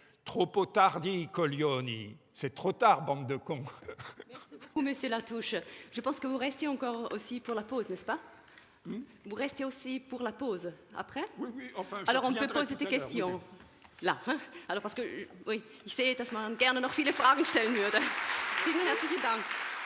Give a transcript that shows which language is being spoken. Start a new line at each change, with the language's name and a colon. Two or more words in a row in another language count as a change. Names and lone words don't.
Italian: « Troppo tardi, coglioni.
French: » C'est trop tard, bande de cons. Merci beaucoup, monsieur Latouche. Je pense que vous restez encore aussi pour la pause, n'est-ce pas? Vous restez aussi pour la pause après? Oui, enfin... Alors, on peut poser des questions. Oui. Là, hein? Alors, parce que, oui,
German: ich sehe, dass man gerne noch viele Fragen stellen würde. Vielen herzlichen Dank.